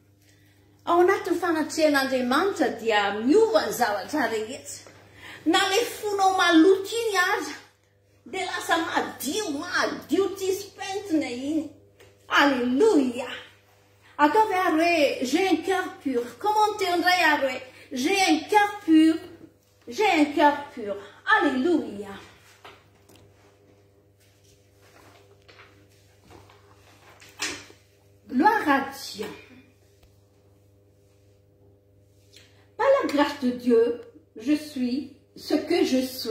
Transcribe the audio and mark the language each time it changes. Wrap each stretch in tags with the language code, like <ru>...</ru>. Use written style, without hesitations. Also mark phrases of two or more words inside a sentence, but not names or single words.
<mg>ao anatin'ny fanatrehan'Andriamanitra dia miova ny zavatra rehetra. Na le fonao maloto iny aza dia lasa madio tsisy pentina iny.</mg> <fr>Alléluia.</fr> <mg>Ataovy ary hoe</mg> <fr>j'ai un cœur pur. Commentez</fr> <mg>indray ary hoe</mg> <fr>j'ai un cœur pur. J'ai un cœur pur. Alléluia. Gloire à Dieu. Par la grâce de Dieu, je suis ce que je suis.</fr>